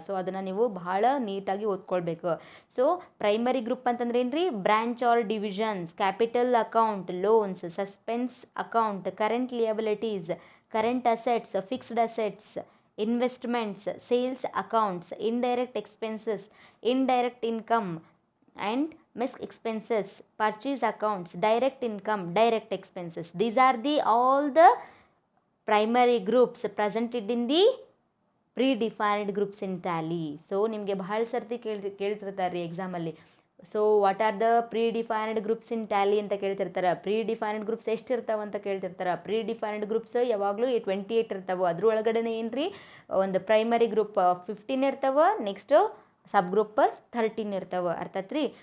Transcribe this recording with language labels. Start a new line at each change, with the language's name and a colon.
Kannada: So ಅದನ್ನು ನೀವು ಭಾಳ ನೀಟಾಗಿ ಓದ್ಕೊಳ್ಬೇಕು. ಸೊ ಪ್ರೈಮರಿ ಗ್ರೂಪ್ ಅಂತಂದ್ರೆ ಏನ್ರಿ, branch R divisions, capital account, loans, suspense account, current ಲಿಯಬಿಲಿಟೀಸ್, current assets, fixed assets, investments, sales accounts, indirect expenses, indirect income and miss expenses, purchase accounts, direct income, direct expenses.
English: These are all the primary groups presented in the predefined groups in tally.
Kannada: So ನಿಮಗೆ ಬಹಳ ಸರ್ತಿ ಕೇಳ್ತಿರ್ತಾರೆ ಎಕ್ಸಾಮಲ್ಲಿ.
English: so what are the predefined groups in Tally
Kannada: ಅಂತ ಕೇಳ್ತಿರ್ತಾರೆ. ಪ್ರೀಡಿಫೈನ್ಡ್ groups ಎಷ್ಟಿರ್ತಾವೆ ಅಂತ ಕೇಳ್ತಿರ್ತಾರೆ. ಪ್ರೀಡಿಫೈನ್ಡ್ groups ಯಾವಾಗಲೂ 28 ಇರ್ತಾವೆ. ಅದ್ರ ಒಳಗಡೆ ಏನ್ರಿ ಒಂದು ಪ್ರೈಮರಿ ಗ್ರೂಪ್ 15 ಇರ್ತಾವೆ, ನೆಕ್ಸ್ಟು ಸಬ್ ಗ್ರೂಪ್ 13 ಇರ್ತಾವೆ. ಅರ್ಥಾತ್ರಿ?